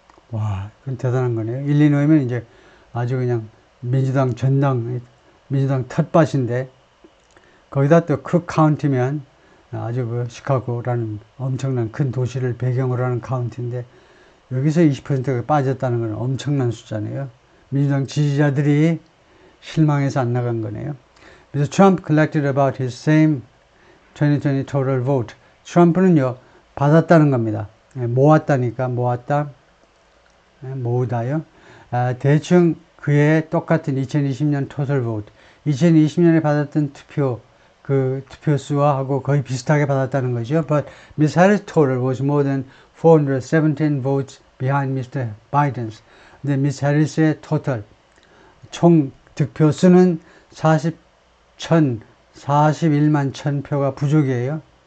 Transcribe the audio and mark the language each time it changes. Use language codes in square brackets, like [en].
[ko] 와, 그건 대단한 거네요. 일리노이면 이제 아주 그냥 민주당 전당, 민주당 텃밭인데, 거기다 또 쿡 카운티면 아주 그 시카고라는 엄청난 큰 도시를 배경으로 하는 카운티인데, 여기서 20%가 빠졌다는 건 엄청난 숫자네요. 민주당 지지자들이 실망해서 안 나간 거네요. 그래서 [en] Trump collected about his same 2020 total vote. [ko] 트럼프는요, 받았다는 겁니다. 모았다니까, 모았다. 모으다요. 대충 그의 똑같은 2020년 [en] total vote. [ko] 2020년에 받았던 투표 수와 하고 거의 비슷하게 받았다는 거죠. [en] But Ms. Harris' total was more than 417 votes behind Mr. Biden's. [ko] 근데 [en] Ms. [ko] Harris의 total, 총 득표수는 41만 1000표가 부족이에요.